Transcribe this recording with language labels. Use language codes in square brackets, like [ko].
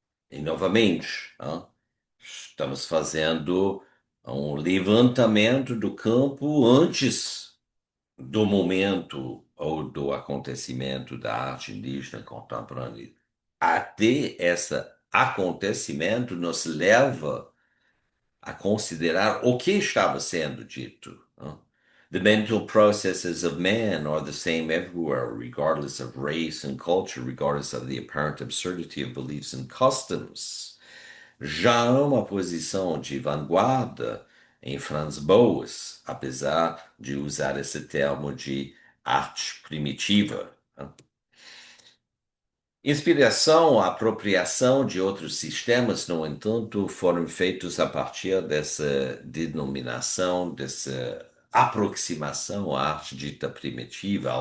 [pt] E, novamente, né, estamos fazendo um levantamento do campo antes do momento ou do acontecimento da arte indígena contemporânea. Até esse acontecimento nos leva a considerar o que estava sendo dito, né? [en] The mental processes of man are the same everywhere, regardless of race and culture, regardless of the apparent absurdity of beliefs and customs. [pt] Já há uma posição de vanguarda em Franz Boas, apesar de usar esse termo de arte primitiva, né? Inspiração, apropriação de outros sistemas, no entanto, foram feitos a partir dessa denominação, dessa aproximação à arte dita primitiva.